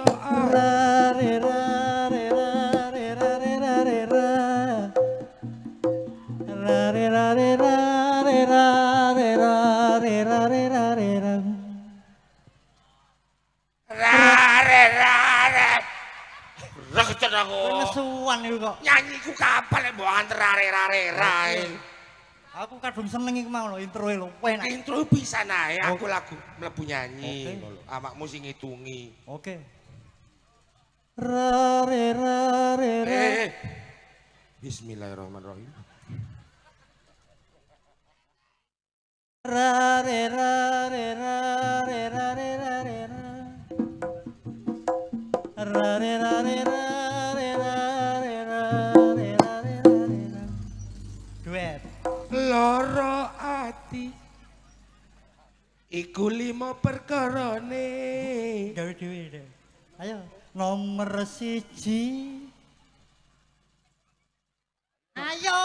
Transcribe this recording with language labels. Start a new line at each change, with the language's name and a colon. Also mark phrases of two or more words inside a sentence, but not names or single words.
Javanese: Ra re ra re ra re ra re ra re ra. Ra re ra re ra re ra re ra re ra re ra re ra. rare rare. Reketen aku. Nesuwan iku kok. Nyanyi ku kapal mbok anter rare rare rae. Aku kadung seneng iki mau lho introe lho enak. Intro pisan ae aku lagu mlebu nyanyi ngono lho. Awakmu sing ngitungi. Oke. Ra re ra re ra. Bismillahirrahmanirrahim. Ra re ra re ra re ra re ra re ra. Ra re ra re ra re ra re ra re ra re ra re ra. Duet. Loro ati iku 5 perkarane. Gawe dhewe deh. Ayo nomor 1. Ayo.